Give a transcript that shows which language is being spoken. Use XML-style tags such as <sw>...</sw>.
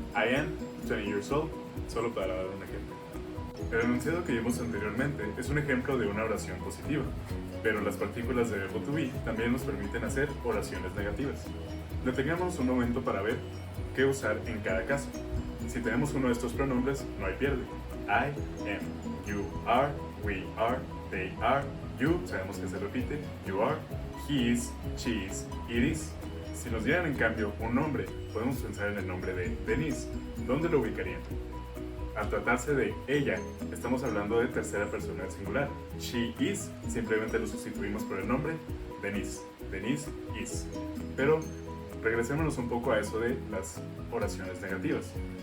<en>I am 20 years old,</en> <es>solo para dar un ejemplo. El enunciado que vimos anteriormente es un ejemplo de una oración positiva, pero las partículas de verbo to be también nos permiten hacer oraciones negativas. Detengamos un momento para ver qué usar en cada caso. Si tenemos uno de estos pronombres, no hay pierde.</es> <en>I am, you are, we are, they are, you,</en> <es>sabemos que se repite,</es> <en>you are, he is, she is, it is.</en> <es>Si nos dieran en cambio un nombre, podemos pensar en el nombre de Denise. ¿Dónde lo ubicarían? Al tratarse de ella, estamos hablando de tercera persona del singular.</es> <en>She is,</en> <es>simplemente lo sustituimos por el nombre Denise.</es> <en>Denise is.</en> <es>Pero regresémonos un poco a eso de las oraciones negativas.</es>